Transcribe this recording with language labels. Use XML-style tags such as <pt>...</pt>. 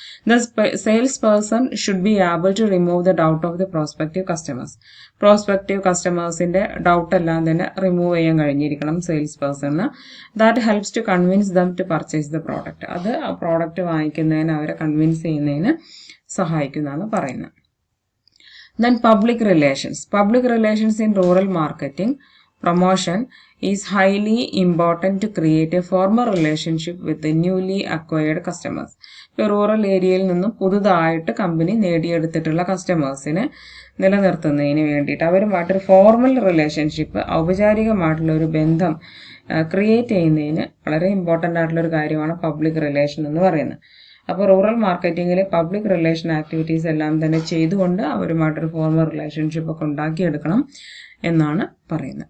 <en>The sales person should be able to remove the doubt of the prospective customers.</en> <ml>Prospective കസ്റ്റമേഴ്സിന്റെ doubt എല്ലാം തന്നെ remove ചെയ്യാൻ കഴിഞ്ഞിരിക്കണം sales പേഴ്സണിന്.</ml> <en>That helps to convince them to purchase the product.</en> <ml>അത് ആ product വാങ്ങിക്കുന്നതിന്, അവരെ convince ചെയ്യുന്നതിന് സഹായിക്കുന്നതാണ് പറയുന്നത്.</ml> <en>Then public relations. Public relations in rural marketing promotion is highly important to create a formal relationship with the newly acquired customers.</en> <ml>Rural ഏരിയയിൽ നിന്നും പുതുതായിട്ട് company നേടിയെടുത്തിട്ടുള്ള കസ്റ്റമേഴ്സിനെ നിലനിർത്തുന്നതിന് വേണ്ടിയിട്ട് അവരുമായിട്ടൊരു ഫോർമൽ റിലേഷൻഷിപ്പ്, ഔപചാരികമായിട്ടുള്ള ഒരു ബന്ധം ക്രിയേറ്റ് ചെയ്യുന്നതിന് വളരെ ഇമ്പോർട്ടൻ്റ് ആയിട്ടുള്ളൊരു കാര്യമാണ് പബ്ലിക് റിലേഷൻ എന്ന് പറയുന്നത്. അപ്പോൾ റൂറൽ മാർക്കറ്റിങ്ങിലെ പബ്ലിക് റിലേഷൻ ആക്ടിവിറ്റീസ് എല്ലാം തന്നെ ചെയ്തുകൊണ്ട് അവരുമായിട്ടൊരു ഫോർമൽ റിലേഷൻഷിപ്പ് ഒക്കെ ഉണ്ടാക്കിയെടുക്കണം എന്നാണ് പറയുന്നത്.</ml>